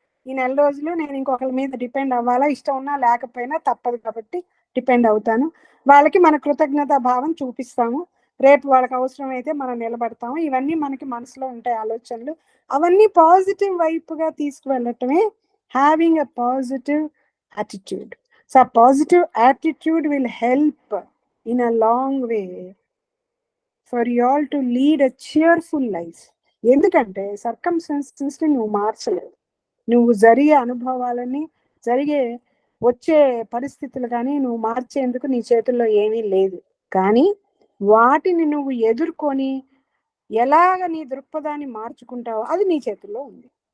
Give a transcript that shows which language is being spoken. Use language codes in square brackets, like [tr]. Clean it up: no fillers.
[te] ఈ నెల రోజులు నేను ఇంకొకరి మీద డిపెండ్ అవ్వాలా, ఇష్టం ఉన్నా లేకపోయినా తప్పదు కాబట్టి డిపెండ్ అవుతాను. వాళ్ళకి మన కృతజ్ఞతా భావం చూపిస్తాము, రేపు వాళ్ళకి అవసరం అయితే మనం నిలబడతాము. ఇవన్నీ మనకి మనసులో ఉంటాయి ఆలోచనలు, అవన్నీ పాజిటివ్ వైపుగా తీసుకువెళ్ళటమే having a positive attitude. [en] So ఆ positive attitude will help in a long way for you all to lead a cheerful life. [te] ఎందుకంటే సర్కమ్స్టాన్సెస్ ని నువ్వు మార్చలేవు, నువ్వు జరిగే అనుభవాలని, వచ్చే పరిస్థితులు కానీ నువ్వు మార్చేందుకు నీ చేతుల్లో ఏమీ లేదు. కానీ వాటిని నువ్వు ఎదుర్కొని ఎలాగ నీ దృక్పథాన్ని మార్చుకుంటావో అది నీ చేతుల్లో ఉంది.